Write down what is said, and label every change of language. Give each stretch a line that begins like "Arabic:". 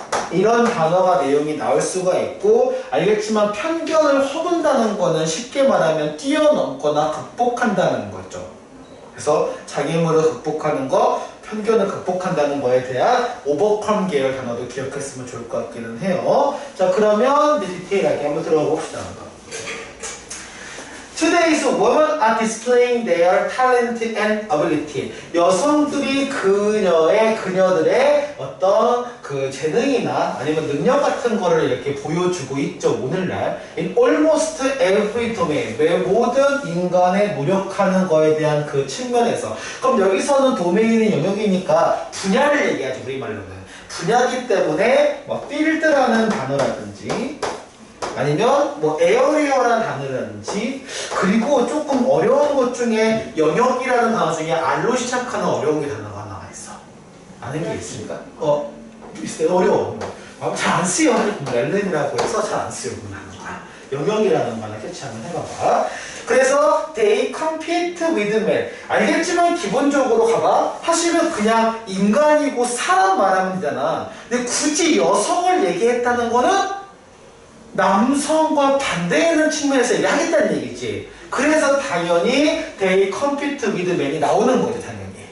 Korean: 이런 단어가 내용이 나올 수가 있고, 알겠지만 편견을 허문다는 거는 쉽게 말하면 뛰어넘거나 극복한다는 거죠. 그래서 장애물을 극복하는 거, 편견을 극복한다는 거에 대한 오버컴 계열 단어도 기억했으면 좋을 것 같기는 해요. 자, 그러면 디테일하게 한번 들어가 봅시다.
English: Today's women are displaying their talent and ability.
Korean: 여성들이 그녀들의 어떤 그 재능이나 아니면 능력 같은 거를 이렇게 보여주고 있죠, 오늘날.
English: In almost every domain.
Korean: 모든 인간의 노력하는 거에 대한 그 측면에서. 그럼 여기서는 도메인이 영역이니까 분야를 얘기하죠, 우리 말로는. 분야기 때문에 뭐 필드라는 단어라든지 아니면 뭐 에어리어라는 단어라든지, 그리고 조금 어려운 것 중에 영역이라는 단어 중에 R로 시작하는 어려운 게 단어가 하나 있어. 아는 게 있습니까? 있어요. 어려워. 잘 안 쓰여. 렐렌이라고 해서 잘 안 쓰여. 영역이라는 거 하나 캐치 한번 해봐봐. 그래서
English: they compete with men.
Korean: 알겠지만 기본적으로 가봐. 사실은 그냥 인간이고 사람 말하면 되잖아. 근데 굳이 여성을 얘기했다는 거는 남성과 반대하는 측면에서 얘기하겠다는 얘기지. 그래서 당연히
English: they compete with men
Korean: 이 나오는 거죠, 당연히.